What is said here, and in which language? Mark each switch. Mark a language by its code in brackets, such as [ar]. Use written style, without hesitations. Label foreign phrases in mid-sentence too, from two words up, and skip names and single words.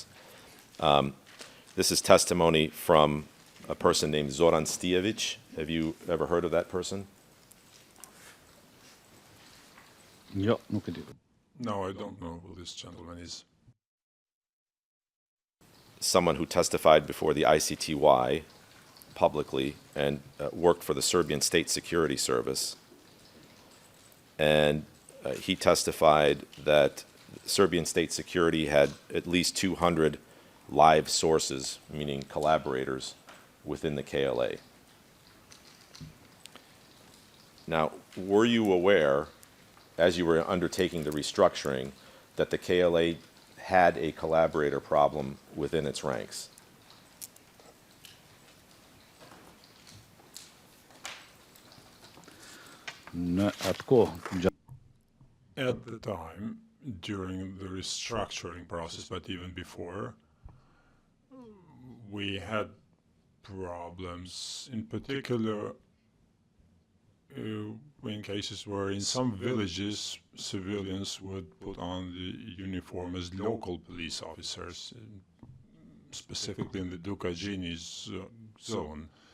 [en] This is testimony from a person named Zoran Stijevic. Have you ever heard of that person? [sq] Jo, nuk e di. [en] No, I don't know who this gentleman is. Someone who testified before the ICTY publicly and worked for the Serbian State Security Service. And he testified that Serbian State Security had at least 200 live sources, meaning collaborators, within the KLA. Now, were you aware, as you were undertaking the restructuring, that the KLA had a collaborator problem within its ranks? [sq] Në atë kohë, [en] At the time, during the restructuring process, but even before, we had problems, in particular in cases where in some villages civilians would put on the uniform as local police officers, specifically in the Dukajini's zone.